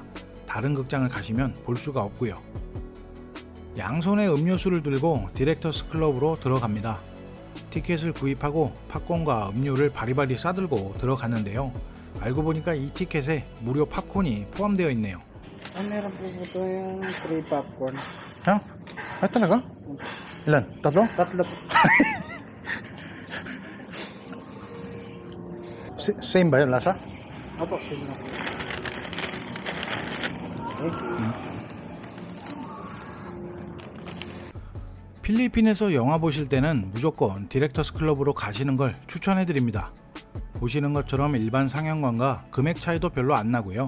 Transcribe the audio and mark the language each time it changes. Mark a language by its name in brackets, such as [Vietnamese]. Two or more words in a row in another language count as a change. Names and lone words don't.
[Korean] 다른 극장을 가시면 볼 수가 없고요. 양손에 음료수를 들고 디렉터스 클럽으로 들어갑니다. 티켓을 구입하고 팝콘과 음료를 바리바리 싸들고 들어갔는데요. 알고 보니까 이 티켓에 무료 팝콘이 포함되어 있네요. [Filipino] Meron po ito yung [English] free popcorn. [Filipino] Huh? Ay, talaga? Ilan? Tatlo? Tatlo po. Same ba yun, lasa? Opo, sige na po. Okay. [Korean] 필리핀에서 영화 보실 때는 무조건 디렉터스 클럽으로 가시는 걸 추천해드립니다. 보시는 것처럼 일반 상영관과 금액 차이도 별로 안 나고요.